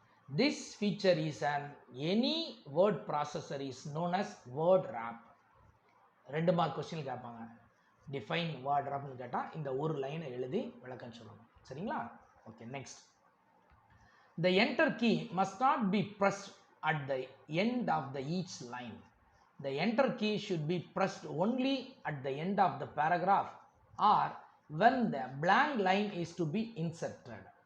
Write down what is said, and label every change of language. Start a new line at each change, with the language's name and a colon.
English: This feature is any word processor is known as word wrap.
Tamil: 2 mark question கேட்பாங்க. Define word ரேப்னு கேட்டால் இந்த ஒரு லைனை எழுதி விளக்கம் சொல்லணும். சரிங்களா? Okay, next.
English: The enter key must not be pressed at the end of the each line. The enter key should be pressed only at the end of the paragraph or when the blank line is to be inserted.